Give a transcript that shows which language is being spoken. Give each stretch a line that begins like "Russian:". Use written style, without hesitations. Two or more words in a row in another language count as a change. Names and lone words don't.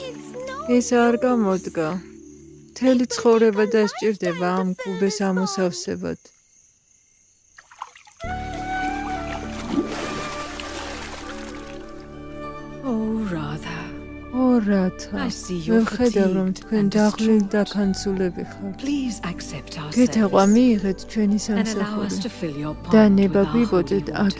Georgian: ეს არ გამოდგა. მთელი ცხოვრება დასჭირდება ამ კუბეს ამოსავსებად.
English: Oh, Radha.
Georgian: ო რათა,
English: I see you're
Georgian: ვხედავ რომ
English: fatigued
Georgian: თქვენ
English: and
Georgian: დაღლილ
English: distraught.
Georgian: და ქანცულები ხართ.
English: Please accept our
Georgian: გეთაყვა
English: service
Georgian: მიიღეთ ჩვენი
English: and allow us
Georgian: სამსახური
English: to fill your
Georgian: და
English: pond
Georgian: ნება
English: with our
Georgian: გვიბოდეთ
English: holy waters.